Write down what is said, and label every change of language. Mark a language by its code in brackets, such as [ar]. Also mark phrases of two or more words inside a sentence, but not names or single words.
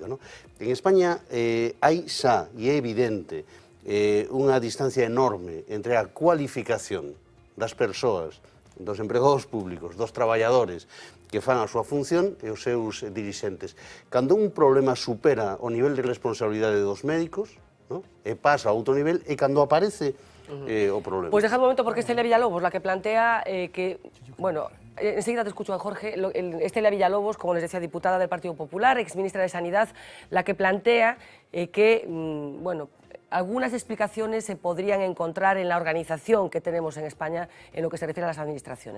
[gl] En España hai xa, e é evidente, unha distancia enorme entre a cualificación das persoas, dos empregados públicos, dos traballadores que fan a súa función e os seus dirixentes. Cando un problema supera o nivel de responsabilidade dos médicos, e pasa a outro nivel, e cando aparece o problema. [es] Pues dejad un momento, porque Estelia Villalobos, la que plantea que, bueno, enseguida te escucho, Jorge, Estelia Villalobos, como les decía, diputada del Partido Popular, exministra de Sanidad, la que plantea que, bueno, algunas explicaciones se podrían encontrar en la organización que tenemos en España en lo que se refiere a las administraciones.